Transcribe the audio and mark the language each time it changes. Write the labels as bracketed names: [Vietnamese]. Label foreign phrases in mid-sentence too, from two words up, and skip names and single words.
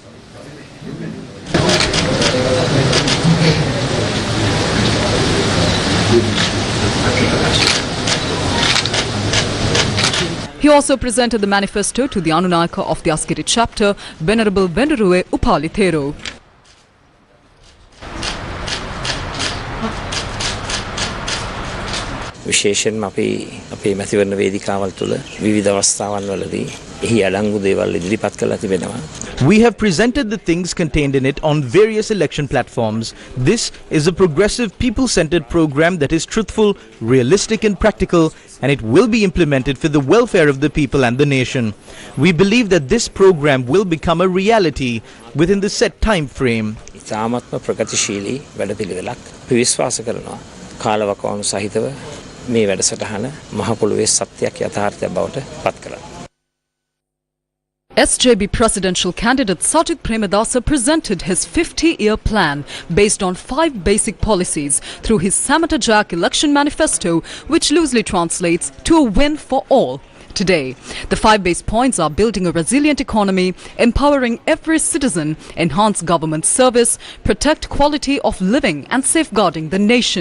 [English] He also presented the manifesto to the Anunayaka of the Askiri chapter, Venerable Vendarue Upali Thero. [Sinhala] විශේෂයෙන්ම අපේ මැතිවරණ වේදිකාවල් තුළ විවිධ අවස්ථාවන් වලදී එහි අඩංගු දේවල් ඉදිරිපත් කරලා තිබෙනවා. [English] We have presented the things contained in it on various election platforms. This is a progressive, people-centered program that is truthful, realistic and practical, and it will be implemented for the welfare of the people and the nation. We believe that this program will become a reality within the set time frame. [Sinhala] ඉතාමත්ම ප්‍රගතිශීලී වැඩපිළිවෙලක් විශ්වාස කරනවා. කාලවකවානු සහිතව මේ වැඩසටහන මහ පොළොවේ සත්‍යයක් යථාර්ථයක් බවට පත් කරනවා. [English] SJB presidential candidate Sajid Premadasa presented his 50-year plan based on 5 basic policies through his Samattajak election manifesto, which loosely translates to a win for all. Today, the 5 base points are building a resilient economy, empowering every citizen, enhance government service, protect quality of living and safeguarding the nation.